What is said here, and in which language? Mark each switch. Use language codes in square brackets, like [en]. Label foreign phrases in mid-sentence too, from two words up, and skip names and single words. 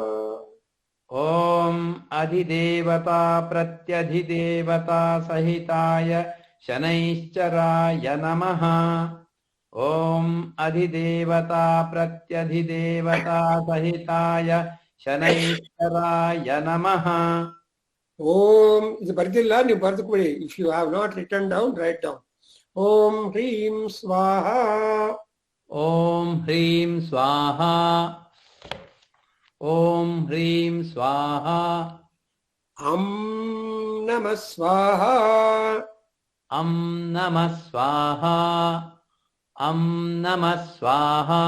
[sa] ॐ अधिदेवता प्रत्यधिदेवता सहिताय शनैश्चराय नमः। ॐ अधिदेवता प्रत्यधिदेवता सहिताय शनैश्चराय नमः। [kn] Om, இது ಬರ್ದಿಲ್ಲ ನೀವು ಬರ್ದುಕೊಳ್ಳಿ. [en] If you have not written down, write down. [sa] ॐ ह्रीं स्वाहा. ॐ ह्रीं स्वाहा ॐ ह्रीं स्वाहा अं नमः स्वाहा. अं नमः स्वाहा अं नमः स्वाहा